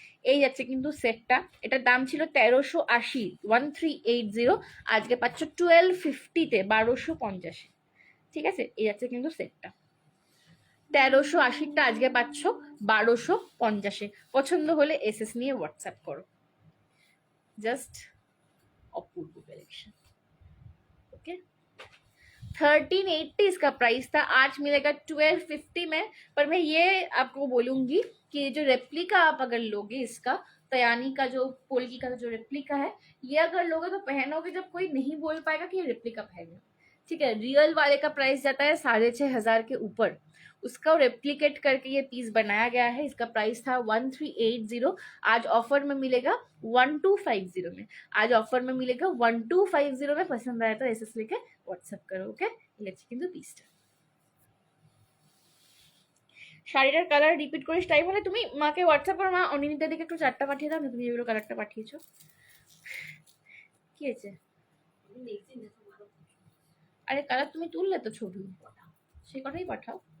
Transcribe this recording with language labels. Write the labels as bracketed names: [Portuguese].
[Bangla] এই যাচ্ছে কিন্তু সেটটা। এটার দাম ছিল 1380, 1380। আজকে পাচ্ছ 1250-তে, 1250। ঠিক আছে, এই যাচ্ছে কিন্তু সেটটা। 1380টা আজকে পাচ্ছ 1250-এ। পছন্দ হলে এসএস নিয়ে হোয়াটসঅ্যাপ করো। জাস্ট অপূর্ব কালেকশন। [Hindi] ओके, 1380 इसका प्राइस था, आज मिलेगा 1250 में। पर मैं ये आपको बोलूंगी कि जो रेप्लिका आप अगर लोगे इसका, तयानी का जो पोल्की का जो रेप्लिका है, ये अगर लोगे तो पहनोगे जब कोई नहीं बोल पाएगा कि ये रेप्लिका पहने। ठीक है, रियल वाले का प्राइस जाता है 6500 के ऊपर। उसका रेप्लिकेट करके ये पीस बनाया गया है। इसका प्राइस था 1380। आज ऑफर में मिलेगा 1250 में। आज ऑफर में मिलेगा 1250 में। पसंद आया तो एसएस लेके [Bangla] হোয়াটসঅ্যাপ করো। ওকে, লেটস কিন্তু পিসটা। শাড়িটার কালার রিপিট করিস, টাইম হলে তুমি মাকে হোয়াটসঅ্যাপ করো, মা অনিন্দিতা দিকে একটু 4টা পাঠিয়ে দাও না, তুমি যেগুলো কালারটা পাঠিয়েছো। কি হয়েছে? দেখছি না তোমারও। আরে কালার তুমি তুললে তো ছবি, সেই কথাই পাঠাও।